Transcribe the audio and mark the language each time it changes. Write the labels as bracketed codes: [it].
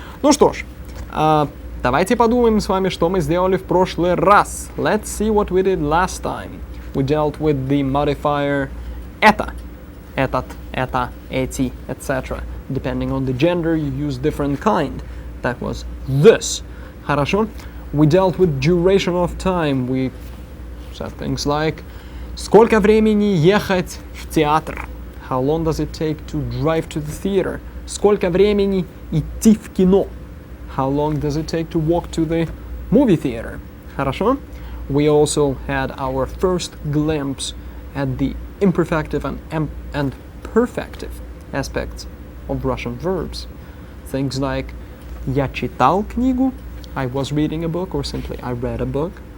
[ru] Ну что ж, давайте подумаем с вами, что мы сделали в прошлый раз. [en] Let's see what we did last time. We dealt with the modifier это. [ru] Этот, это, эти, etc. [en] Depending on the gender, you use different kind. That was this. Хорошо? We dealt with duration of time. We said things like [ru] сколько времени ехать в театр? [en] How long does it take to drive to the theater? [ru] Сколько времени идти в кино? [en] How long does it take to walk to the movie theater? [ru] Хорошо? [en] We also had our first glimpse at the imperfective and perfective aspects of Russian verbs. Things like [ru] я читал книгу, [en] I was reading a book, or simply I read a book.